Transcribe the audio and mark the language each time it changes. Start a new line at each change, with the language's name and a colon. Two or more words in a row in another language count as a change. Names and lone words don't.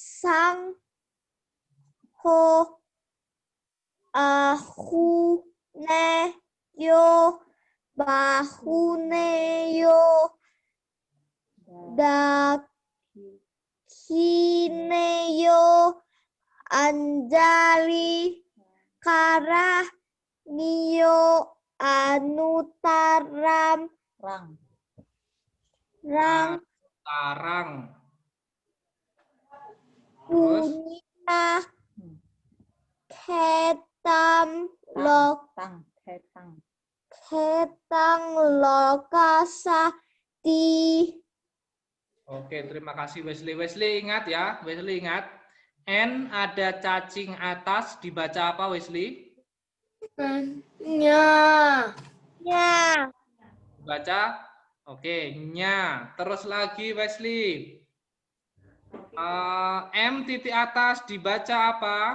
Pali: sangho ahuneyo bahuneyo dakineyo anjali karah niyo anutaram rang Tarang. punya ketam ketang lokasati.
Indonesian: Oke, terima kasih Wesley. Wesley ingat ya, Wesley ingat. N ada cacing atas dibaca apa Wesley? Nya. Baca. Oke, nya. Terus lagi Wesley. M titik atas dibaca apa?